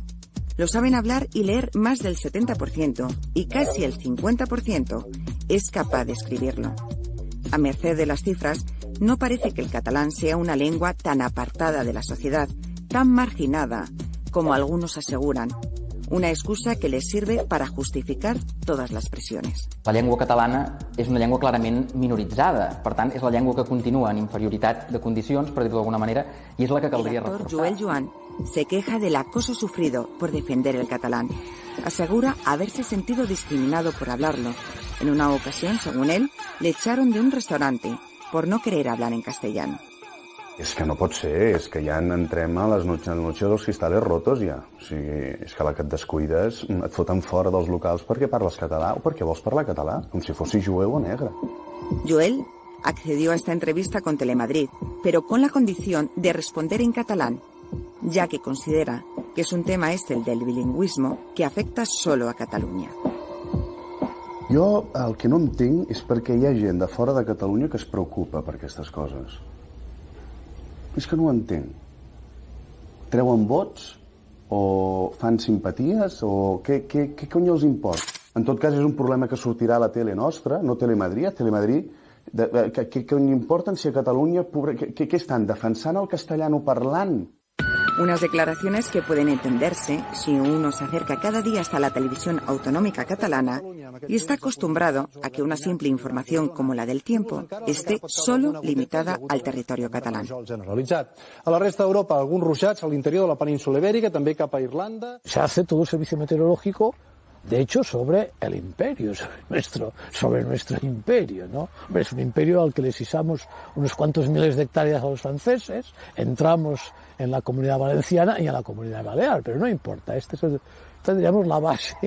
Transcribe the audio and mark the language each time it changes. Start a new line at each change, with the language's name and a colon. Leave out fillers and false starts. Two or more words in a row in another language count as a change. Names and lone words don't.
Spanish: Lo saben hablar y leer más del 70% y casi el 50% es capaz de escribirlo. A merced de las cifras, no parece que el catalán sea una lengua tan apartada de la sociedad, tan marginada como algunos aseguran. Una excusa que les sirve para justificar todas
Catalan: les pressions. La llengua catalana és una llengua clarament minoritzada, per tant, és la llengua que continua en inferioritat de condicions, per dir-ho d'alguna manera, i és la que caldria reforçar.
Spanish: El actor Joel Joan se queja del acoso sufrido por defender el catalán. Asegura haberse sentido discriminado por hablarlo. En una ocasión, según él, le echaron de un restaurante por no querer hablar en castellano.
Catalan: És que no pot ser, és que ja entrem a les noches dels
Spanish: cristales rotos
Catalan: ja. O sigui, és que la que et descuides et foten fora dels locals perquè parles català o perquè vols parlar català, com si fossis jueu o negre.
Spanish: Joel accedió a esta entrevista con Telemadrid, pero con la condición de responder en catalán, ya que considera que es un tema el del bilingüismo que afecta solo a Catalunya.
Catalan: Jo el que no entenc és perquè hi ha gent de fora de Catalunya que es preocupa per aquestes coses. És que no ho entenc. Treuen vots? O fan simpaties? O què cony els importa? En tot cas, és un problema que sortirà a la tele nostra, no Telemadrid. Telemadrid, què cony importen si a Catalunya... Què estan defensant el castellano parlant?
Spanish: Unas declaraciones que pueden entenderse si uno se acerca cada día hasta la televisión autonómica catalana y está acostumbrado a que una simple información como la del tiempo esté solo limitada al territorio catalán.
Catalan: A la resta d'Europa, alguns ruixats a l'interior de la península ibèrica, també cap a Irlanda.
Spanish: Se hace todo el servicio meteorológico, de hecho, sobre el imperio, sobre nuestro imperio, ¿no? Es un imperio al que le sisamos unos cuantos miles de hectáreas a los franceses, entramos en la Comunidad Valenciana y en la Comunidad Balear, pero no importa, tendríamos la base.